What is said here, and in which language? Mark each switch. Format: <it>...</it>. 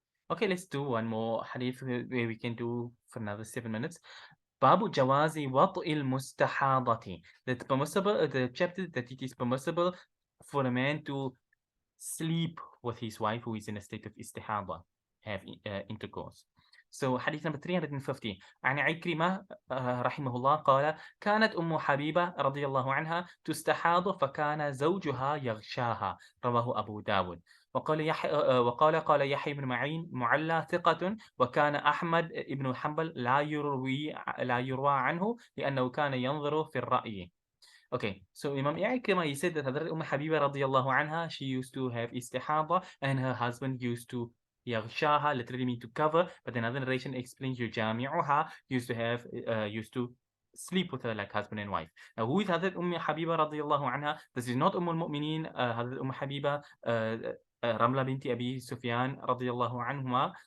<en>Okay, let's do one more hadith where we can do for another 7 minutes.</en> <ar>باب جواز وطء المستحاضة.</ar> <en>That permissible, the chapter that it is permissible for a man to sleep with his wife who is in a state of istihadah, have intercourse. So hadith number 350</en> <ar>عن عكرمة رحمه الله قال: كانت أم حبيبة رضي الله عنها تستحاض فكان زوجها يغشاها. رواه أبو داود. وقال قال يحيى بن معين معلى ثقة، وكان أحمد بن حنبل لا يروى عنه لأنه كان ينظر في الرأي.</ar> <en>Okay, so Imam Ikrima, he said that Hazrat Habiba radiallahu anha, she used to have istihada and her husband used to yaghshaha, literally mean to cover, but another narration explains yujami'uha, used to sleep with her like husband and wife. Now, who is Hazrat Habiba radiallahu anha? This is not Umm al-Mu'mineen, Hazrat Habiba, Ramla binti Abi Sufyan radiallahu anhuma.</en>